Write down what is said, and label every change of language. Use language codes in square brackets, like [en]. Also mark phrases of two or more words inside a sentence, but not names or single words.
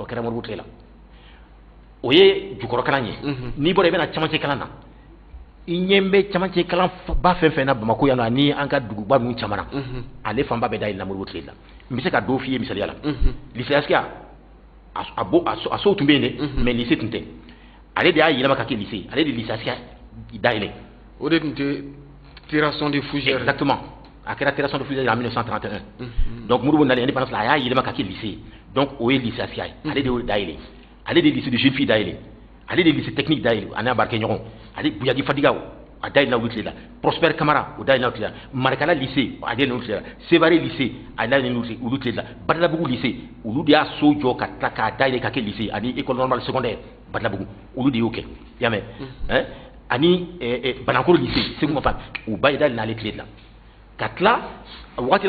[bm] kɛra Modibo tile la o ye jukɔrɔ kalan ye n'i bɔra i bɛna camancɛ kalan na i ɲɛ bɛ camancɛ kalan ba fɛn fɛn na Bamako yan nɔ ani an ka duguba ninnu caman na ale fanba bɛ da yɛlɛla Modibo tile la n bɛ se ka dɔw f'i ye misaliya la lycée Askia a sow tun bɛ yen dɛ mais lycée tun tɛ ale de y'a yɛlɛma ka kɛ lycée ale de lycée Askia dayɛlɛ o de tun tɛ Terrasson de Fougères exactement a kɛra Terrasson de Fougères [fr] en 1931 [bm] donc Modibo nalen indépendance la a y'a yɛlɛma ka kɛ lycée donc o ye lycée Askia ye ale de y'o dayɛlɛ ale de [fr] lycée de jeune fille [bm] dayɛlɛ ale de [fr] lycée technique [bm] dayɛlɛ ani Abarikɛ ɲɔgɔn ale Buyagi Fadiga a dayi na olu tile la Prosper Camara o dayi na olu tile la Marikala lycée a dayi na olu tile la Sévaré lycée a dayi na olu tile la Badalabugu lycée olu de y'a so jɔ ka tila k'a dayɛlɛ ka kɛ lycée ani [fr] école normale secondaire [bm] Badalabugu olu de y'o kɛ i y'a mɛn ani Banankoro lycée Segu Mafan u ba ye dayi n'ale tile la ka tila waati la